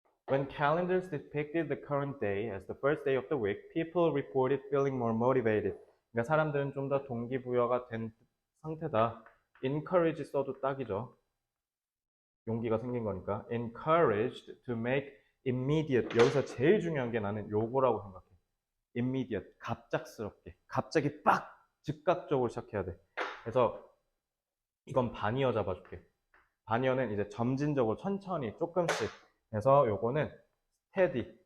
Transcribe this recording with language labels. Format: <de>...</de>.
<en>When calendars depicted the current day as the first day of the week, people reported feeling more motivated.</en> <ko>그러니까 사람들은 좀 더 동기부여가 된 상태다. encourage 써도 딱이죠. 용기가 생긴 거니까.</ko> <en>encouraged to make immediate.</en> <ko>여기서 제일 중요한 게 나는 요거라고 생각해. immediate. 갑작스럽게. 갑자기 빡! 즉각적으로 시작해야 돼. 그래서 이건 반이어 잡아줄게. 반이어는 이제 점진적으로 천천히 조금씩. 그래서 요거는 steady.</ko>